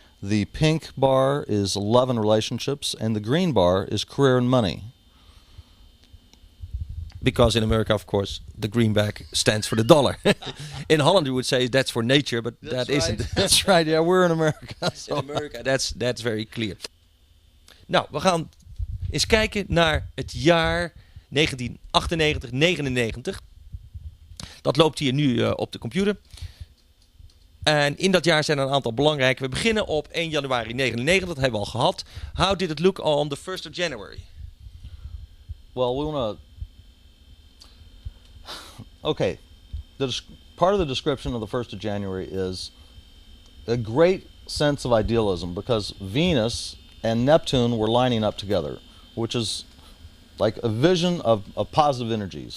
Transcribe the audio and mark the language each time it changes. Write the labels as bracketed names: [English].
[English] The pink bar is love and relationships. And the green bar is career and money. Because in America, of course, the greenback stands for the dollar. In Holland, we would say that's for nature, but That's that right. isn't. That's right, yeah, we're in America. So. In America, that's very clear. [Dutch] Nou, we gaan eens kijken naar het jaar 1998, 99. Dat loopt hier nu op de computer. En in dat jaar zijn er een aantal belangrijke. We beginnen op 1 januari 99, dat hebben we al gehad. [English] How did it look on the 1st of January? Well, we want to... Okay, part of the description of the 1st of January is a great sense of idealism, because Venus and Neptune were lining up together, which is like a vision of positive energy.